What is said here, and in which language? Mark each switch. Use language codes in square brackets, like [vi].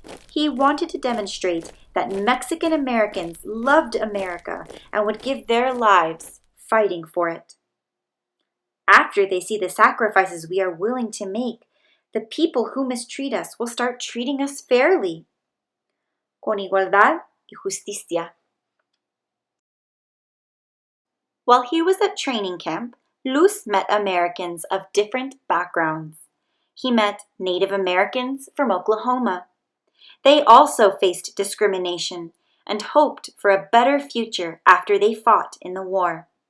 [en] He wanted to demonstrate that Mexican Americans loved America and would give their lives fighting for it. After they see the sacrifices we are willing to make, the people who mistreat us will start treating us fairly. [es] Con igualdad y justicia. [en] While he was at training camp, Luz met Americans of different backgrounds. He met Native Americans from Oklahoma. They also faced discrimination and hoped for a better future after they fought in the war.